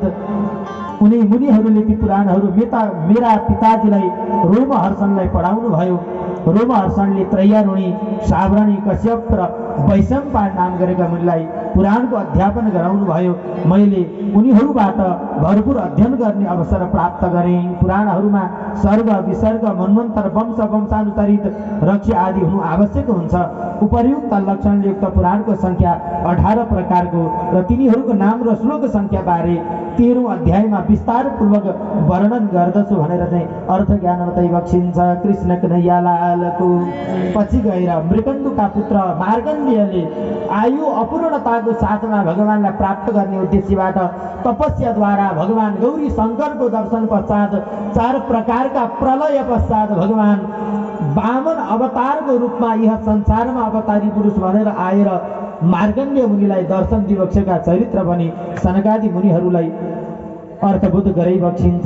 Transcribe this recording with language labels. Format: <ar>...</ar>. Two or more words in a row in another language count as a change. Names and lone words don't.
<ne>उनी मुनिहरूले ती पुराणहरू मेरा पिताजीलाई रोमहर्षणलाई पढाउनु भयो। रोमहर्षणले त्रैयारुणी, सावर्णी, कश्यप र वैशम्पायन नाम गरेका मुनिलाई पुराणको अध्यापन गराउनु भयो। मैले उनीहरूबाट भरपूर अध्ययन गर्ने अवसर प्राप्त गरेँ। पुराणहरूमा सर्ग, विसर्ग, मन्वन्तर, वंश, वंशानुसारित, रक्ष आदि हुनु आवश्यक हुन्छ। उपर्युक्त लक्षणयुक्त पुराणको संख्या 18 प्रकारको र तिनीहरूको नाम र श्लोक संख्या बारे 13औं अध्यायमा विस्तारपूर्वक वर्णन गर्दछु भनेर चाहिँ अर्थ ज्ञान बताइ बक्सिन्छ। कृष्ण कन्हैयालालको। पछि गएर मृकण्डुका पुत्र मार्कण्डेयले आयु अपूर्णताको साथमा भगवानलाई प्राप्त गर्ने उद्देश्यबाट तपस्याद्वारा भगवान गौरी शङ्करको दर्शन पश्चात 4 प्रकारका प्रलय पश्चात भगवान वामन अवतारको रूपमा यह संसारमा अवतारी पुरुष भनेर आएर मार्कण्डेय मुनिलाई दर्शन दिवक्षका चरित्र बनी सनकादि मुनिहरूलाई अर्थबोध गराइ बक्सिन्छ।</ne>